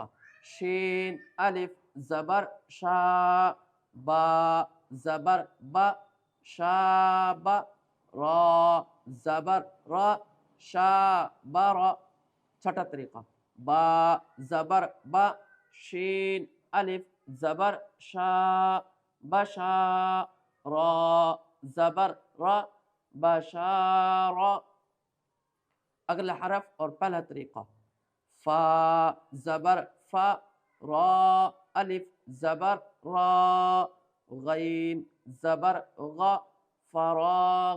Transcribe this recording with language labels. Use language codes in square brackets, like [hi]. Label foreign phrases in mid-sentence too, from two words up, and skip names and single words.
[ur] شین الف زبر شا با زبر با شابا را زبر را شابرا چھٹا طریقہ با زبر با شین الف زبر شا بشا را زبر را بشارا اگلا حرف اور پہلا طریقہ فا زبر فا را الف زبر را غین زبر غا فراغ